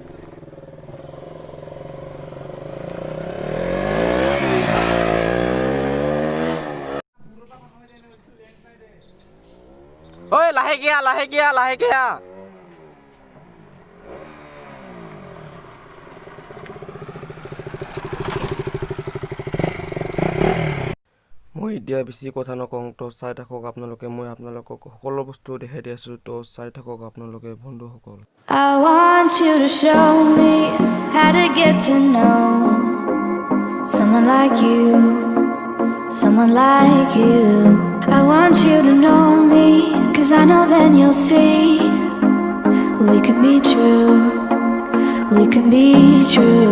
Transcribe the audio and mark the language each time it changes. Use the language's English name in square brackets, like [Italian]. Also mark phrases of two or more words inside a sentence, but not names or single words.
[Assamese] 어이 라해기야 라해기야 라해기야. মই এতিয়া বেছি কথা নকওঁ, তো চাই থাকক আপোনালোকে। মই আপোনালোকক সকলো বস্তু দেখাই দি আছোঁ, তো চাই থাকক আপোনালোকে বন্ধুসকল। [English] I want you to show me how to get to know someone like you, someone like you. I want you to know me, 'cause I know then you'll see we could be true, we can be true.